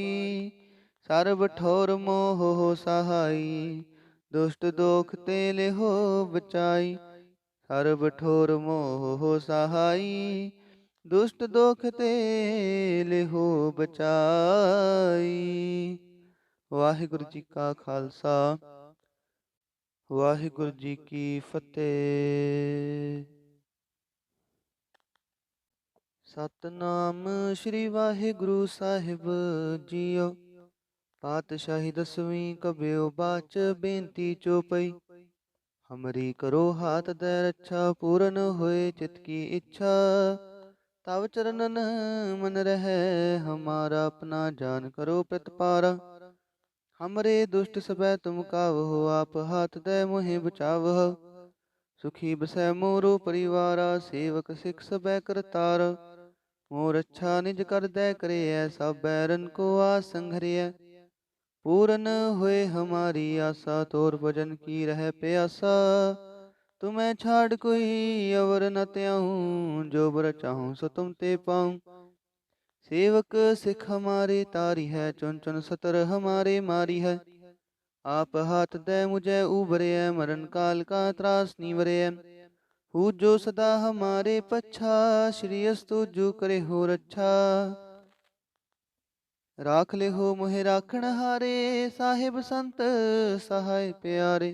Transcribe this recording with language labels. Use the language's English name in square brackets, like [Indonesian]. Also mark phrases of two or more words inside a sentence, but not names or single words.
[Braj] सर्ब ठोर मोह हो सहाई, दुष्ट दोख ते लिहो बचाई। सर्ब ठोर मोह हो सहाई, दुष्ट दोख ते लिहो बचाई। [Punjabi] ਵਾਹਿਗੁਰੂ ਜੀ ਕਾ ਖਾਲਸਾ, ਵਾਹਿਗੁਰੂ ਜੀ ਕੀ ਫਤਿਹ। ਸਤਨਾਮ ਸ੍ਰੀ ਵਾਹਿਗੁਰੂ ਸਾਹਿਬ ਜੀਓ। ਪਾਤਸ਼ਾਹੀ ਦਸਵੀਂ ਕਬਿਓ ਬਾਚ ਬੇਨਤੀ ਚੋਪਈ। [Braj] ਹਮਰੀ ਕਰੋ ਹਾਥ ਦੈ ਰੱਛਾ, ਪੂਰਨ ਹੋਏ ਚਿਤ ਕੀ ਇੱਛਾ। ਤਵ ਚਰਨਨ ਮਨ ਰਹਿ, ਹਮਾਰਾ ਆਪਣਾ ਜਾਨ ਕਰੋ ਪ੍ਰਤਪਾਰਾ। हमरे दुष्ट सबै तुम कावहो, आप हाथ दे मोहि बचावह। सुखी बसै मोरो परिवारा, सेवक सिख सबै करतार। मोर अच्छा निज कर दे करे, सब बैरन को आस संघरिय। पूरन होए हमारी आशा, तोर भजन की रह प्यासा। तुम्हें छाड़ कोई अवर न त्याऊं, जो बर चाहूं सो तुम ते पाऊं। सेवक सिख हमारे तारी है, चुन चुन सतर हमारे मारी है। आप हाथ दे मुझे उबरे, मरण काल का त्रास नीवरे। पूजो सदा हमारे पच्छा, श्री अस्तु जो करे हो रच्छा। राख ले हो मोहे राखण हारे, साहिब संत सहाय प्यारे।